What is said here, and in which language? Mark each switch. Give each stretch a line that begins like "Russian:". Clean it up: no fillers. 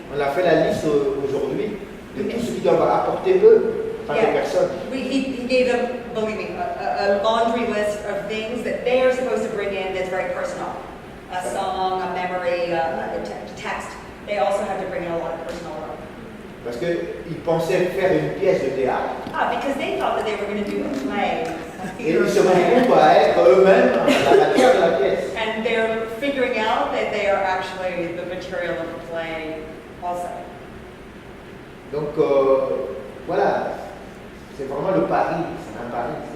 French: On a fait la liste aujourd'hui de tout ce qu'ils doivent apporter eux en tant que personnes.
English: He gave them, believe me, a laundry list of things that they are supposed to bring in that's very personal. A song, a memory, a text. They also have to bring in a lot of personal work.
French: Parce qu'ils pensaient faire une pièce de théâtre.
English: Because they thought that they were going to do a play.
French: Et ils se retrouvent à être eux-mêmes la matière de la pièce.
English: And they're figuring out that they are actually the material of the play also.
French: Donc voilà, c'est vraiment le pari, c'est un pari.